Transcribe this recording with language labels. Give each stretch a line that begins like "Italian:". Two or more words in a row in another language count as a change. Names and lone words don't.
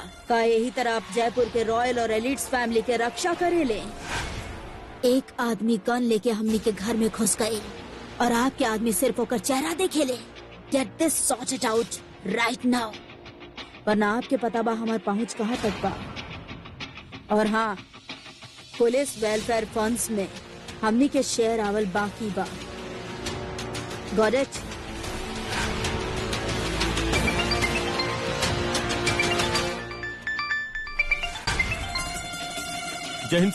Bhojpuri: का यही तरह आप जयपुर के रॉयल और एलिट्स फैमिली के रक्षा करे ले। एक आदमी गन लेके हमनी के घर में घुस गए और आपके आदमी सिर्फ होकर चेहरा देखे ले।
English: Get this sorted out right now,
Bhojpuri: वरना आपके पता बा हमार पहुंच कहाँ तक बा। और हाँ,
English: police welfare funds
Bhojpuri: में हमनी के शेयर आवल बाकी बा।
English: Got it?
Bhojpuri: जय हिंद सर।